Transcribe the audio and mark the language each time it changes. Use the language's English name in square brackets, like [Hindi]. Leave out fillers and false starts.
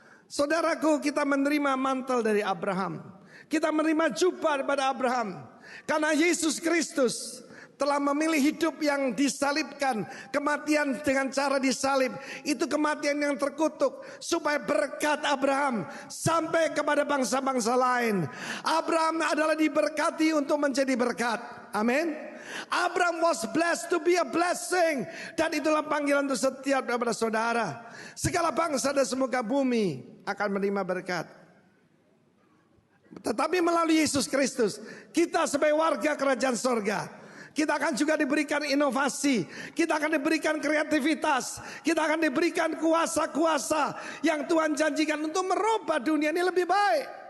[Indonesian] Saudaraku, kita menerima mantel dari Abraham, kita menerima jubah daripada Abraham, karena Yesus Kristus telah memilih hidup yang disalibkan. Kematian dengan cara disalib itu kematian yang terkutuk, supaya berkat Abraham sampai kepada bangsa-bangsa lain. Abraham adalah diberkati untuk menjadi berkat. Amin. [English] Abraham was blessed to be a blessing. [Indonesian] Dan itulah panggilan untuk setiap daripada saudara. Segala bangsa dan semoga bumi akan menerima berkat. Tetapi melalui Yesus Kristus, kita sebagai warga kerajaan sorga, kita akan juga diberikan inovasi, kita akan diberikan kreativitas, kita akan diberikan kuasa-kuasa yang Tuhan janjikan untuk merubah dunia ini lebih baik.